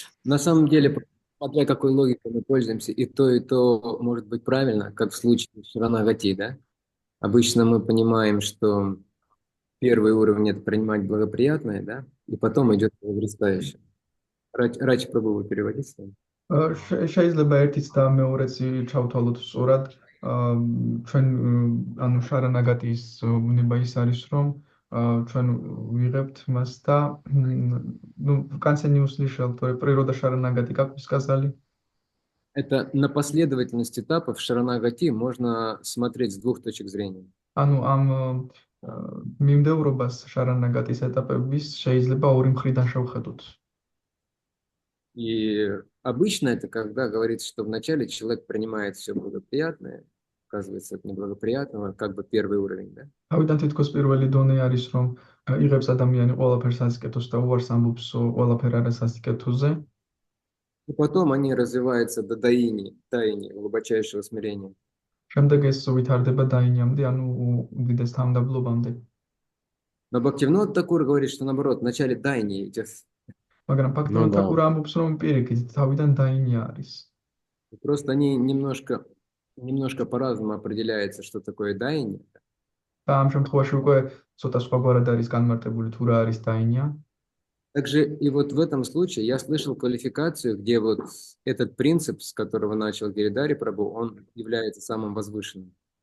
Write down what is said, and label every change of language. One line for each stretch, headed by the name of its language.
Russian: На самом деле, смотря какой логикой мы пользуемся, и то может быть правильно, как в случае Шаранагати, да? Обычно мы понимаем, что первый уровень – это принимать благоприятное, да? И потом идет возрастающее. Рачи Прабhu, вы переводите?
Georgian: შეიძლება ერთიც და მეორეც ჩავთვალოთ სწორად. ჩვენ ანუ შარანაგატის უნება ის არის, რომ ჩვენ ვიღებთ მას და
Russian: ну в конце не услышал, то природа шаранагати, как вы сказали? Это на последовательность этапов Шаранагати можно смотреть с двух точек зрения.
Georgian: ანუ ამ მიმდევრობას შარანაგატის ეტაპების შეიძლება ორი მხრიდან შევხედოთ.
Russian: И обычно это когда говорится, что вначале человек принимает все благоприятное, оказывается, от неблагоприятного, как бы первый уровень, да?
Georgian: თავიდან თითქოს პირველი დონე არის, რომ იღებს ადამიანი ყველაფერს ასიკეთოს და უარს ამბობს ყველაფერ არის ასიკეთოზე.
Russian: И потом они развиваются до таини, глубочайшего смирения.
Georgian: შემდეგ ეს ვითარდება დაინიამდე, ანუ უდიდეს თავმდაბლობამდე.
Russian: Но Бхактивинод Такур говорит, что наоборот, вначале таини идет.
Georgian: მაგრამ ფაქტობრივად თაკურა ამბობს, რომ პირიქით თავიდან დაინი არის.
Russian: Просто они немножко по-разному определяется, что такое даини.
Georgian: და ამ შემთხვევაში უკვე ცოტა სხვაგვარად არის განმარტებული თუ რა არის დაინია.
Russian: Также и вот в этом случае я слышал квалификацию, где вот этот принцип, с которого начал Гиридари Прабху, он является самым возвышенным.